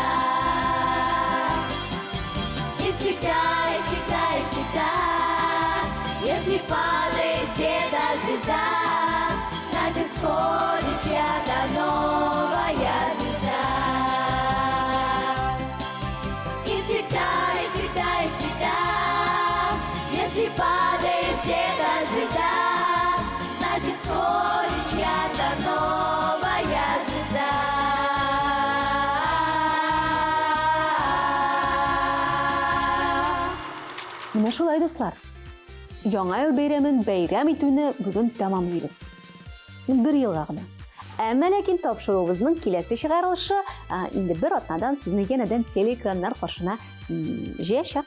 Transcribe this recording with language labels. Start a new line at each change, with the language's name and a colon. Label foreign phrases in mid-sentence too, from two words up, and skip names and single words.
Russian: И всегда, и всегда, и всегда, если падает где-то звезда, значит всходит чья-то новая звезда. И всегда, и всегда, и всегда, если падает где-то звезда, значит всходит чья-то новая звезда.
Tatar: Менә шулай, дуслар. Яңа ел бәйрәмен бәйрәм итүне бүген тәмамлыйбыз. Бер елга гына. Әмма ләкин тапшыруыбызның киләсе чыгарылышы инде бер атнадан сезне янәдән телеэкраннар каршына җыячак.